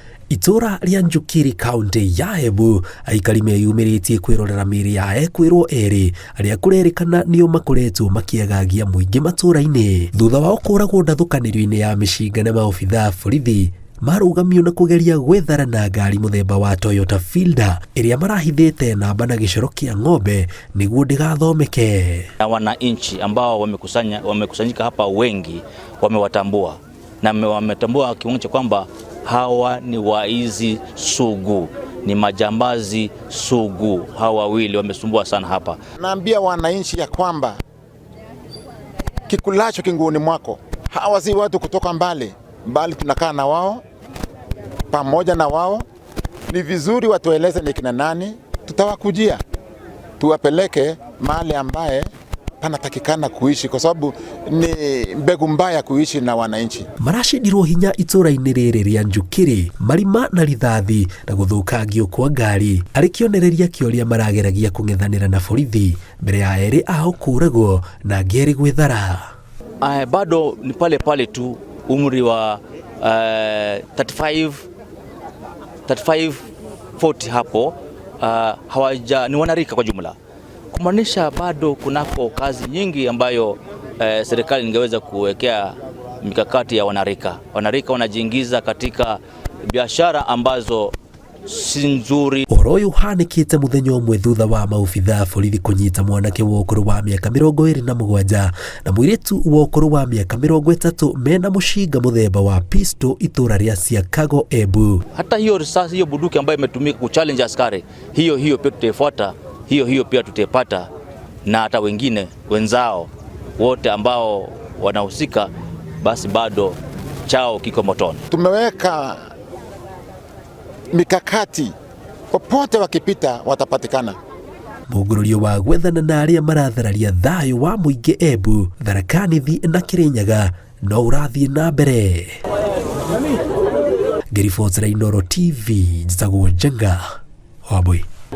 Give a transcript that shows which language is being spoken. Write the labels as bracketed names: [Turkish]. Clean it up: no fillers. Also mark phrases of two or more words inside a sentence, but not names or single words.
[Kikuyu] Itura ria Njukiri kaunti ya Embu aikari meyumĩrĩtie kwĩrorera mĩĩrĩ ya Ekũĩrwo erĩ arĩa kũrerĩkana nĩo makoretwo makĩagagia mũingĩ matũra-inĩ thutha wao kũragwo ndathũkanĩrio-inĩ ya mĩcinga na maobithaa borithi marũgamio na kugeria gwethara na ngari muthemba wa Toyota Fielder ĩrĩa marahithĩte namba na gĩcoro kĩa ng'ombe nĩguo ndĩgathomeke. [Swahili] Wananchi ambao wamekusanyika hapa wengi wamewatambua na wametambua kiwango cha kwamba hawa ni waizi sugu, ni majambazi sugu. Hawa wawili wamesumbua sana hapa. Naambia wananchi ya kwamba kikulacho kinguoni mwako. Hawa si watu kutoka mbali, tunakaa na wao, pamoja na wao. Ni vizuri watueleze ni kina nani, tutawakujia. Tuwapeleke mahali ambaye panatakikana kuishi kwa sababu ni mbegu mbaya kuishi na wananchi. [Kikuyu] Marashindirwo hinya itura-inĩ rĩrĩ rĩa Njukiri, marima na rithathi na gũthũkangio kwa ngari arĩ kĩonereria kĩoria marageragia kũng'ethanĩra na borithi mbere ya erĩ ao kũragwo na ngeri gwĩthara. [Swahili] Bado ni pale tu umri wa 35-40 hapo, ni wanarika kwa jumla. Kumaanisha bado kunako kazi nyingi ambayo serikali ingeweza kuwekea mikakati ya wanarika. Wanarika wanajiingiza katika biashara ambazo si nzuri. [Kikuyu] Ũhoro ũyũ ũhanĩkĩte mũthenya ũmwe thutha wa maobithaa borithi kũnyita mwanake wa ũkũrũ wa mĩaka 27 na mũirĩtu wa ũkũrũ wa mĩaka 30 mena mũcinga mũthemba wa pistol itũra rĩa Siakago Embu. [Swahili] Hata hiyo risasi, hiyo bunduki ambayo imetumika kuchallenge askari, hiyo pia tutaifuata, hiyo pia tutaipata, na hata wengine wenzao wote ambao wanahusika basi bado chao kiko motoni. Tumeweka mikakati, popote wakipita watapatikana. [Kikuyu] Mũgũrũrio wa gwethana na arĩa marathararia thayũ wa mũingĩ Embu, Tharaka Nithi na Kirinyaga no ũrathiĩ na mbere. Ngĩribotera Inooro TV, njĩtagwo Njenga Wambui.